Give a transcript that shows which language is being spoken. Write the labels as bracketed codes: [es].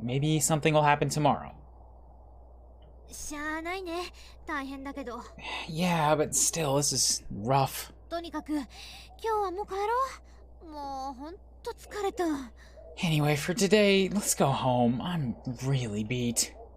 [en] Maybe something will happen tomorrow. [ja] しゃあないね。大変だけど。 [en] Yeah, but still, this is rough. [ja] とにかく、今日はもう帰ろう。もうほんと疲れた。 [en] Anyway, for today, let's go home. I'm really beat.